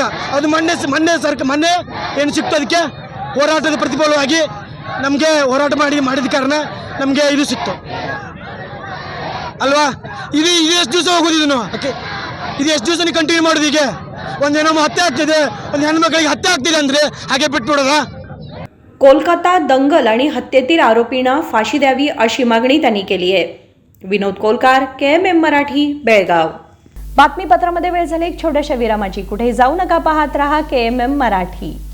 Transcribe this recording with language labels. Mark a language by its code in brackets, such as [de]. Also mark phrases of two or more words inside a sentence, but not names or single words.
[kn] ಅದು ಮೊನ್ನೆ ಏನು ಸಿಕ್ತು, ಅದಕ್ಕೆ ಹೋರಾಟದ ಪ್ರತಿಫಲವಾಗಿ ನಮಗೆ ಹೋರಾಟ ಮಾಡಿದ ಕಾರಣ ನಮಗೆ ಇದು ಸಿಕ್ತು ಅಲ್ವಾ? ಇದು ಎಷ್ಟು ದಿವಸ ಹೋಗೋದಿದ್ದು ಓಕೆ, ಇದು ಎಷ್ಟು ದಿವಸ ನೀವು ಕಂಟಿನ್ಯೂ ಮಾಡೋದು? ಹೀಗೆ ಒಂದೇನೋ ಹತ್ಯೆ ಆಗ್ತಿದೆ, ಒಂದು ಹೆಣ್ಮಕ್ಳಿಗೆ ಹತ್ಯೆ ಆಗ್ತಿದೆ ಅಂದರೆ ಹಾಗೆ ಬಿಟ್ಬಿಡೋದಾ? [mr] कोलकाता दंगल आणि हत्येतील आरोपींना फाशी द्यावी अशी मागणी त्यांनी केली आहे। विनोद कोलकार, KMM मराठी, बेळगाव। बातमीपत्रामध्ये वेळ झाली एक छोट्याशा विरामाची। कुठे जाऊ नका, पाहत रहा KMM मराठी।